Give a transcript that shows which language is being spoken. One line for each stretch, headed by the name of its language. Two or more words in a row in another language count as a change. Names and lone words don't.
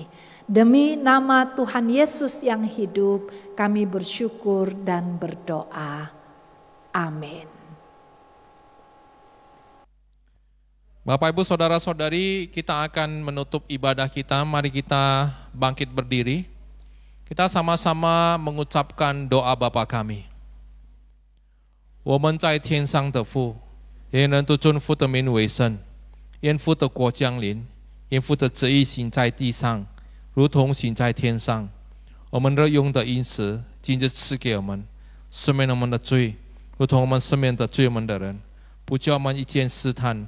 Indonesian: Demi nama Tuhan Yesus yang hidup, kami bersyukur dan berdoa. Amin. Bapak Ibu Saudara-saudari, kita akan menutup ibadah kita. Mari kita bangkit berdiri. Kita sama-sama mengucapkan doa Bapa kami.
Chinese: 我们在天上的父，愿人都尊父的名为圣，愿父的国降临，愿父的旨意行在地上，如同行在天上。我们日用的饮食，今日赐给我们，赦免我们的罪，如同我们赦免的罪我们的人，不叫我们一见试探。